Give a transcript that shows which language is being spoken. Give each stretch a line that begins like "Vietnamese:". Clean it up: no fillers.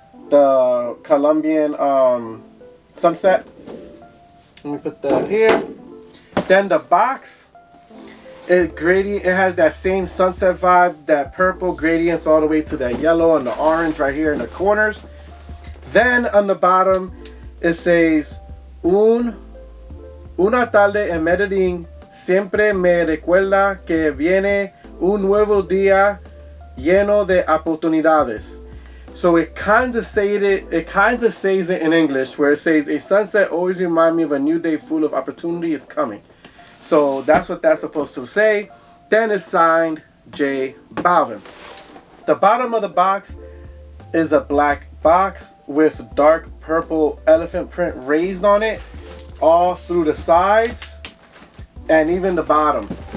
English: The Colombian sunset. Let me put that here. Then the box, it has that same sunset vibe, that purple gradients all the way to that yellow and the orange right here in the corners. Then on the bottom it says
Spanish: una tarde en Medellín siempre me recuerda que viene un nuevo día lleno de oportunidades.
English: So it kind of says it in English, where it says a sunset always reminds me of a new day full of opportunity is coming. So that's what that's supposed to say. Then it's signed J Balvin. The bottom of the box is a black box with dark purple elephant print raised on it all through the sides and even the bottom.